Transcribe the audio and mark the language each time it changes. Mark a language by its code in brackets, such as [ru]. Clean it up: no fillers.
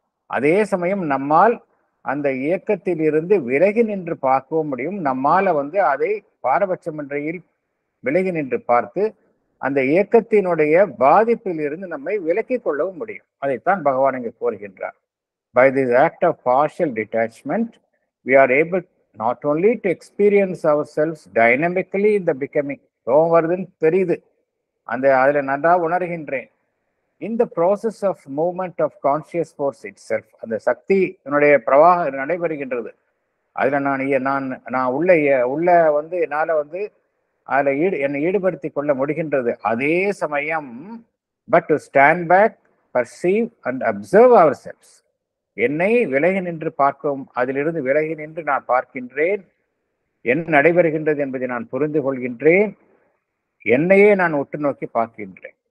[ta] அதே சமயம் நம்மால் அந்த இயக்கத்தில் இருந்து விலகி நின்று பார்க்கவும் முடியும். நம்மால வந்து அதை பாரபட்சமின்றையில் விலகி நின்று பார்த்து அந்த இயக்கத்தினுடைய பாதிப்பில் இருந்து நம்மை விலக்கிக் கொள்ளவும் முடியும். அதைத்தான் பகவான் இங்கு கோருகின்றார். [en] By this act of partial detachment, we are able not only to experience ourselves dynamically in the becoming. [ta] வருதுன்னு தெரியுது, அதுல நல்லா உணர்கின்றேன். [en] In the process of movement of conscious force itself, [ta] அந்த சக்தியினுடைய பிரவாகம் நடைபெறுகின்றது. அதுல நான் உள்ள வந்து என்னால வந்து அதுல என்னை ஈடுபடுத்திக் கொள்ள முடிகின்றது. அதே சமயம் [en] but to stand back, perceive and observe ourselves, [ta] என்னை விலகி நின்று பார்க்கவும், அதிலிருந்து விலகி நின்று நான் பார்க்கின்றேன், என்ன நடைபெறுகின்றது என்பதை நான் புரிந்து கொள்கின்றேன், என்னையே நான் உற்று நோக்கி பார்க்கின்றேன்.